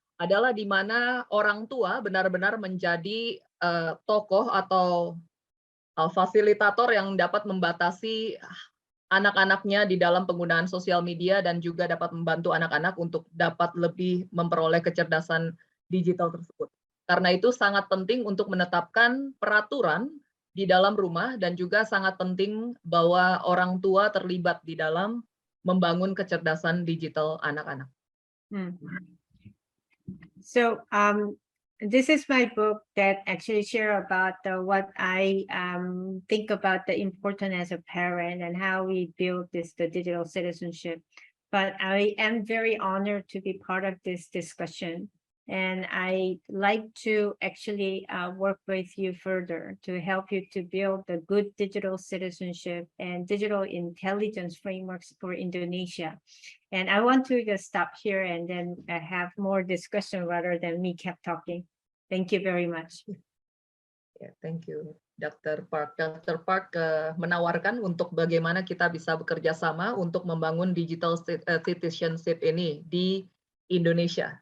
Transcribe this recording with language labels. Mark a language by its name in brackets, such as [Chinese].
[Indonesian] Adalah di mana orang tua benar-benar menjadi tokoh atau fasilitator yang dapat membatasi anak-anaknya di dalam penggunaan sosial media dan juga dapat membantu anak-anak untuk dapat lebih memperoleh kecerdasan digital tersebut. Karena itu sangat penting untuk menetapkan peraturan di dalam rumah dan juga sangat penting bahwa orang tua terlibat di dalam membangun kecerdasan digital anak-anak. [English] So this is my book that actually share about what I think about the importance as a parent and how we build the digital citizenship. But I am very honored to be part of this discussion. And I like to actually work with you further to help you to build the good digital citizenship and digital intelligence frameworks for Indonesia. And I want to just stop here and then have more discussion rather than me kept talking. Thank you very much. Yeah, thank you, Dr. Park. Dr. [Indonesian] Park menawarkan untuk bagaimana kita bisa bekerja sama untuk membangun digital citizenship ini di Indonesia.